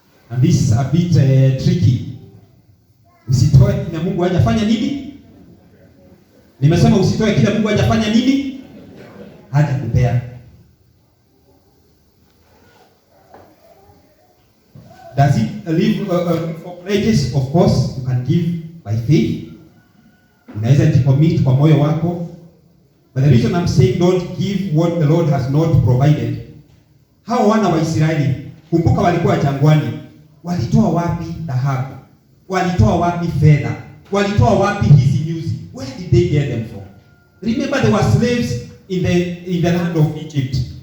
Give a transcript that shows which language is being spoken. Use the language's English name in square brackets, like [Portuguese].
[English] And this is a bit tricky. [Swahili] Usitoe kile Mungu hajafanya nini? Nimesema usitoe kile Mungu hajafanya nini? Hajakupea. [English] Does it leave for pledges? Of course, you can give by faith. [Swahili] Unaweza jicommit kwa moyo wako. [English] But the reason I'm saying don't give what the Lord has not provided. [Swahili] Hao wana wa Israeli, kumbuka walikuwa jangwani. Walitoa wapi dhahabu? Walitoa wapi fedha? Walitoa wapi hizi nyuzi? [English] Where did they get them from? Remember, they were slaves in the land of Egypt.